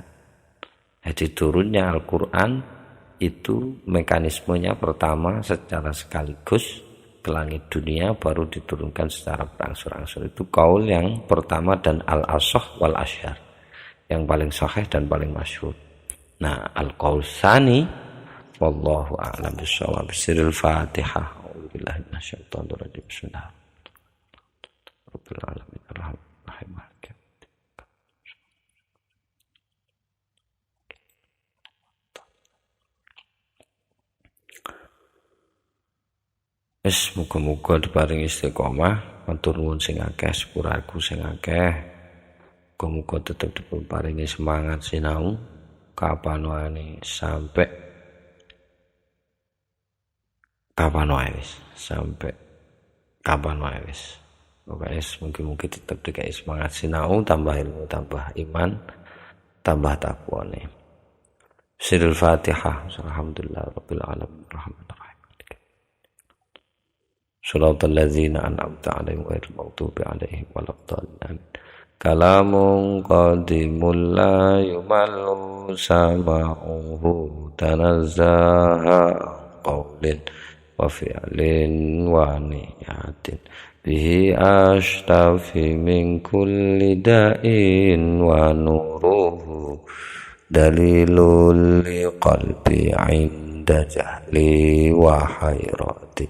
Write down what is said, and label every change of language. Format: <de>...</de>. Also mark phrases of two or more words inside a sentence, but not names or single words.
<id>Jadi turunnya Al-Quran itu mekanismenya pertama secara sekaligus ke langit dunia, baru diturunkan secara berangsur-angsur. Itu qaul yang pertama dan</id> <ar>الأصح والأشهر,</ar> <id>yang paling sahih dan paling masyhur. Nah,</id> <ar>القول الثاني والله أعلم بالصواب. سر الفاتحة. أعوذ بالله من الشيطان الرجيم. بسم الله الرحمن الرحيم. العالمين الرحمن الرحيم.</ar> <jv>Wis muga-muga diparingi istiqomah, matur nuwun sing akeh, sepuraku sing akeh. Muga-muga tetep diparingi semangat sinau kapan wae sampai kapan wae wis, sampai kapan wae wis. Pokoke mungkin tetep dikai semangat sinau, tambah ilmu, tambah iman, tambah takwane.</jv> <ar>سر الفاتحة. الحمد لله رب العالمين الرحمن الرحيم. صراط الذين أنعمت عليهم غير المغضوب عليهم ولا الضالين. كلام قديم لا يمل سماعه تنزه قول وفعل ونية به أشتفي من كل داء ونوره دليل للقلب عند جهلي وحيرتي.</ar>